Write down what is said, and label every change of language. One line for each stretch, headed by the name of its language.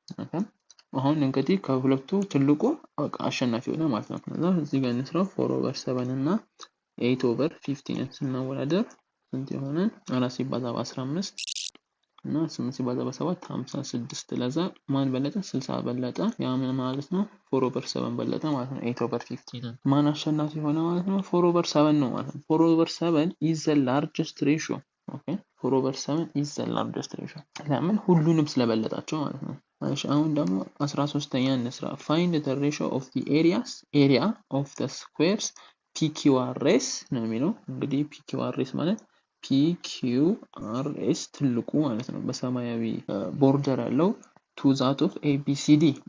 Amharic: ኦኬ አሁን እንግዲህ ከሁለቱ ትልቁ አሸናፊ ሆነ ማለት ነው። ከዛ እዚህ ጋር እንስራው 4/7 እና 8/15 ስናወዳደር ስንት ይሆናል? 4 ሲባዛ በ15 እና 8 ሲባዛ በ7 56 ለዛ ማን በለጠ? 60 በለጠ። ያ ምን ማለት ነው? 4/7 በለጠ ማለት ነው 8/15። ማን አሸናፊ ሆነ ማለት ነው? 4/7 ነው ማለት ነው።
English: 4/7 is the largest ratio. ኦኬ 4/7 is the largest ratio
Amharic: ለምን? ሁሉንም ስለበለጣቸው ማለት ነው። እሺ አሁን ደግሞ 13ኛ እንስራ።
English: find the ratio of the area of the squares PQRS
Amharic: ነው የሚለው። እንግዲህ PQRS ማለት PQRS ትልቁ ማለት ነው በሰማያዊ ቦርደር ያለው
English: to that of ABCD